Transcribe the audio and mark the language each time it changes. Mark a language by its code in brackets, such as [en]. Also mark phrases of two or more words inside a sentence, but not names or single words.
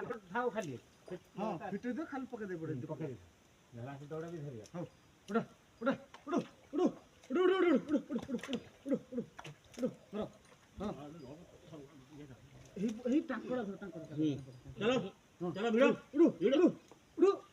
[or] ଥାଉ ଖାଲି ହଁ ଫିଟେଇ ଦିଅ ଖାଲି ପକେଇ ଦେଇ ପଡେ ପକେଇ ଧରା ସେ ଦୌଡ଼ା ବି ଧରିବା ହଉ ଉଡ ଉଡ ଉଡ ଉଡ ଉଡ ଉଡ ଉଡ ଉଡ ଉଡ ଉଡ ଧର ହଁ ଏହି ଟାଙ୍କଡା ଧର ଟାଙ୍କଡା [hi] चलो चलो भिड़ो [or] ଉଡ ଉଡ ଉଡ